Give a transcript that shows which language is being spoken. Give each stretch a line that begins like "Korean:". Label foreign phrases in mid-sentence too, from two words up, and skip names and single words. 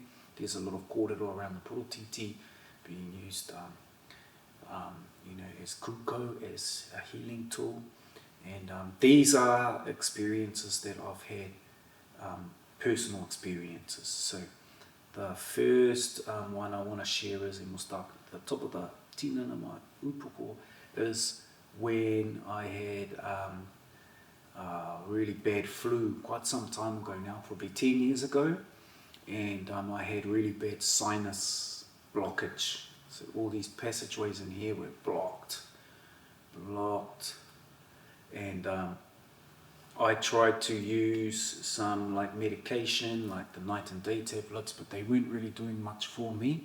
English: There's a lot of kōrero around the porotiti being used, as kuko, as a healing tool. And these are experiences that I've had, personal experiences. So the first one I want to share is, and we'll start at the top of the
Māori: tinana mai upoko,
English: is when I had really bad flu quite some time ago now, probably 10 years ago, and I had really bad sinus blockage. So all these passageways in here were blocked blocked, and I tried to use some like medication, like the night and day tablets, but they weren't really doing much for me.